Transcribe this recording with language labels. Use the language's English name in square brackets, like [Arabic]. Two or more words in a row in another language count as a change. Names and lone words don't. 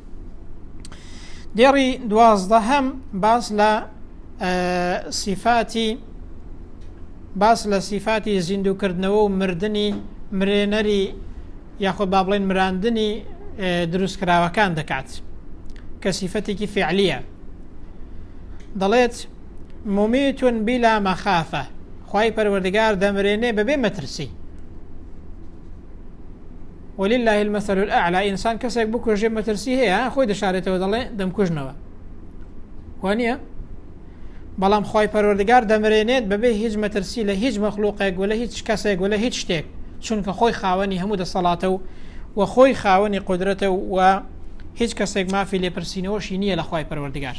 [Central Kurdish] دێڕی 12 باس لە سیفاتی زیندوکردنەوە و مردنی مرێنەری یاخود با بڵێن مراندنی دروستکراوەکان دەکات کە سیفەتێکی فعلیە. دەڵێت [Arabic] ممیتون بلا مەخافە، [Central Kurdish] خوای پەروەردگار دەمرێنێ بەبێ مەترسی. [Arabic] ولله المثل الأعلى. [Central Kurdish] ئینسان کەسێک بکوژێ مەترسی هەیە خۆی دەشارێتەوە دەڵێ دەمکوژنەوە، وانە؟ بەڵام خوای پەروەردگار دەمرێنێت بەبێ هیچ مەترسی لە هیچ مەخلوقێک و لە هیچ کەسێک و لە هیچ شتێک، چونکە خۆی خاوەنی هەموو دەسەڵاتە و خۆی خاوەنی قودرەتە و هیچ کەسێک مافی لێپرسینەوەشی نییە لە خوای پەروەردگار.